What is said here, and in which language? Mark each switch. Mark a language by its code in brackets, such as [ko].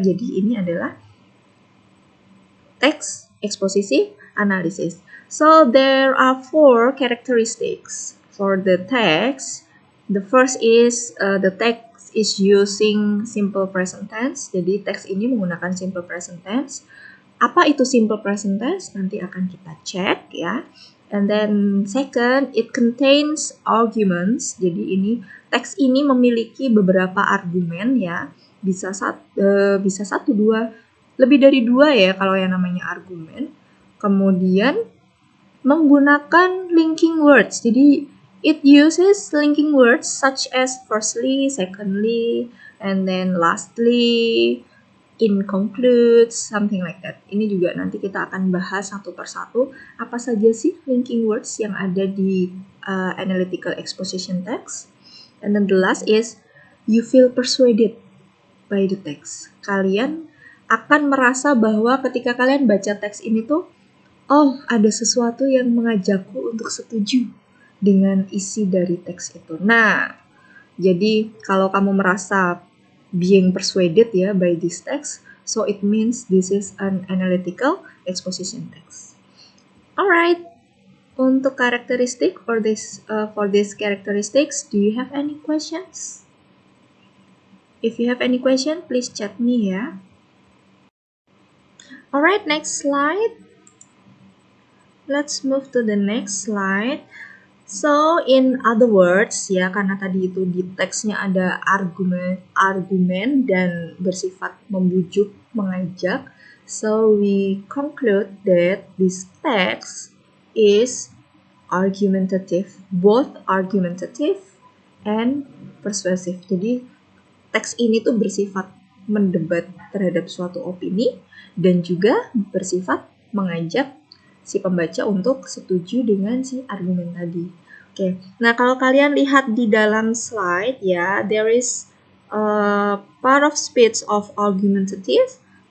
[id] Jadi ini adalah teks eksposisi analisis. [en] So there are 4 characteristics for the text. The first is the text is using simple present tense. [id] Jadi teks ini menggunakan simple present tense. Apa itu simple present tense? Nanti akan kita cek ya. [en] And then second, it contains arguments. [id] Jadi teks ini memiliki beberapa argumen ya. Bisa 1, 2, lebih dari 2 ya kalau yang namanya argumen. Kemudian menggunakan linking words. Jadi [en] it uses linking words such as firstly, secondly, and then lastly, in concludes, something like that. [id] Ini juga nanti kita akan bahas satu persatu apa saja sih linking words yang ada di analytical exposition text. [en] And then the last is you feel persuaded by the text. [id] Kalian akan merasa bahwa ketika kalian baca teks ini tuh, oh, ada sesuatu yang mengajakku untuk setuju dengan isi dari teks itu. [en] Nah, [id] jadi kalau kamu merasa [en] being persuaded ya by this text, so it means this is an analytical exposition text. Alright, [id] untuk karakteristik [en] for this characteristics, do you have any questions? If you have any question, please chat me ya. Alright, next slide. Let's move to the next slide. So, in other words, [id] ya karena tadi itu di teksnya ada argumen dan bersifat membujuk, mengajak. [en] So, we conclude that this text is argumentative, both argumentative and persuasive. [id] Jadi, teks ini tuh bersifat mendebat terhadap suatu opini dan juga bersifat mengajak si pembaca untuk setuju dengan si argumen tadi. Oke, nah kalau kalian lihat di dalam slide ya, [en] there is a part of speech of argumentative.